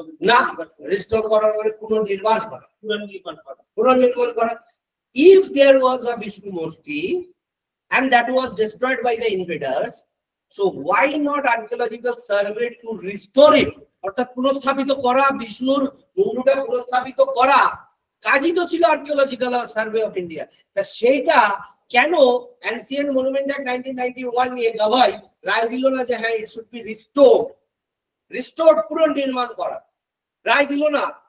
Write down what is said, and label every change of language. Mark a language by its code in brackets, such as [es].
[bn] না, রিস্টোর করার মানে পুনর্নির্মাণ করা, পুনর্নির্মাণ করা। [en] If there was a Vishnu Murti and that was destroyed by the invaders, so why not archaeological survey to restore it? [bn] অর্থাৎ পুনঃস্থাপিত করা, বিষ্ণুর মন্দিরটা পুনঃস্থাপিত করা কাজই তো ছিল আর্কিওলজিক্যাল সার্ভে অফ ইন্ডিয়া। তা সেইটা কেন অ্যানসিয়েন্ট মনুমেন্ট অ্যাক্ট 1991 নিয়ে গাভাই রায় দিল না যে হ্যাঁ [en] it should be restored, [bn] পুনর্নির্মাণ করা? রায় দিল না।